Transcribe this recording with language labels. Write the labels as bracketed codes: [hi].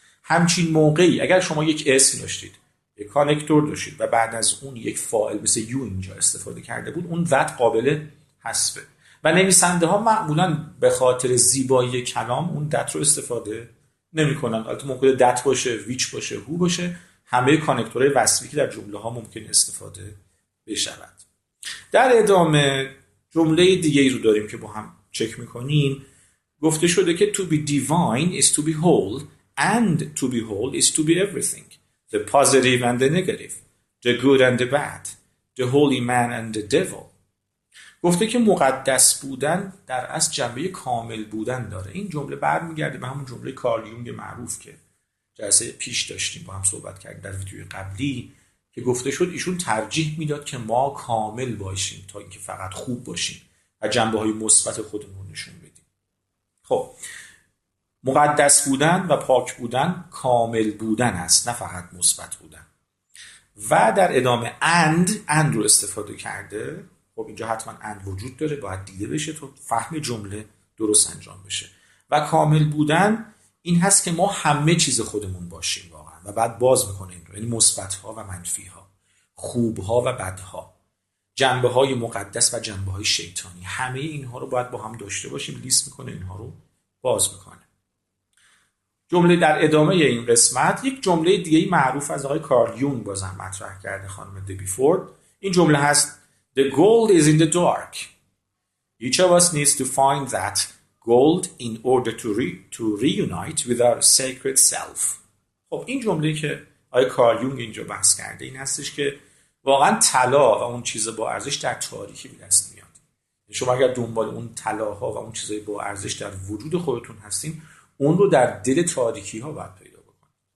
[fa] همچین موقعی اگر شما یک اسم داشتید، یک کانکتور داشتید و بعد از اون یک فاعل مثل you اینجا استفاده کرده بود، اون that قابل حذفه و نویسنده ها معمولا به خاطر زیبایی کلام اون that رو استفاده نمی‌کنن. البته ممکنه that باشه، which باشه، who باشه، همه کانکتورهای وصفی که در جمله ها ممکن استفاده بشود. در ادامه جمله دیگه ای رو داریم که با هم چک میکنیم. گفته شده که [en] to be divine is to be whole and to be whole is to be everything, the positive and the negative, the good and the bad, the holy man and the devil. [fa] گفته که مقدس بودن در اصل جنبه کامل بودن داره. این جمله برمیگرده به همون جمله کارل یونگ معروف که جلسه پیش داشتیم با هم صحبت کردیم در ویدیوی قبلی که گفته شد ایشون ترجیح میداد که ما کامل باشیم تا اینکه فقط خوب باشیم و جنبه‌های مثبت خودمون نشون بدیم. خب مقدس بودن و پاک بودن کامل بودن است، نه فقط مثبت بودن. و در ادامه and رو استفاده کرده. خب اینجا حتما and وجود داره، باید دیده بشه تا فهم جمله درست انجام بشه. و کامل بودن این هست که ما همه چیز خودمون باشیم واقعا و بعد باز میکنه این رو، یعنی مثبت ها و منفی ها، خوب ها و بد ها، جنبه های مقدس و جنبه های شیطانی، همه اینها رو باید با هم داشته باشیم. لیست میکنه اینها رو باز میکنه. جمله در ادامه این قسمت یک جمله دیگه معروف از آقای کارل یونگ بازم مطرح کرده خانم دبی فورد. این جمله هست [en] The gold is in the dark. Each of us needs to find that gold in order to reunite with our sacred self. [fa] خب این جمله که آقای کارل یونگ اینجا بحث کرده این هستش که واقعا طلا و اون چیز با ارزش در تاریکی به دست میاد. شما اگر دنبال اون طلاها و اون چیزای با ارزش در وجود خودتون هستین، اون رو در دل تاریکی ها باید پیدا بکنید.